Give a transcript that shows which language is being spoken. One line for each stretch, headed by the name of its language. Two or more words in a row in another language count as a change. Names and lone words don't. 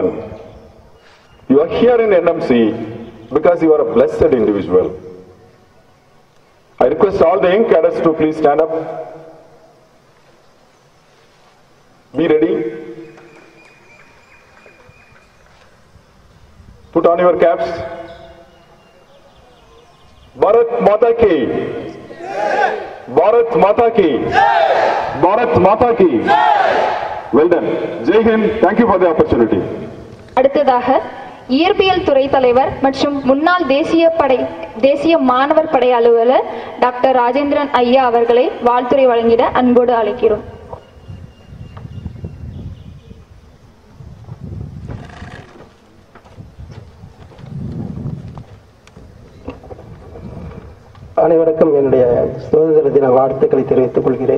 English: You are here in NMC because you are a blessed individual. I request all the young cadets to please stand up. Be ready. Put on your caps.
Hindi: भारत माता की. भारत माता की। भारत माता की.
English: Well done.
Hindi: जय हिंद.
English: Thank you for the opportunity.
Tamil: அடுத்ததாக இயற்பியல் துறை தலைவர் மற்றும் முன்னாள் தேசிய மாணவர் படை அலுவலர் டாக்டர் ராஜேந்திரன் ஐயா அவர்களை வாழ்த்துரை வழங்கிட அன்போடு அழைக்கிறோம். அனைவருக்கும் என்னுடைய சுதந்திர தின வாழ்த்துக்களை தெரிவித்துக் கொள்கிறேன்.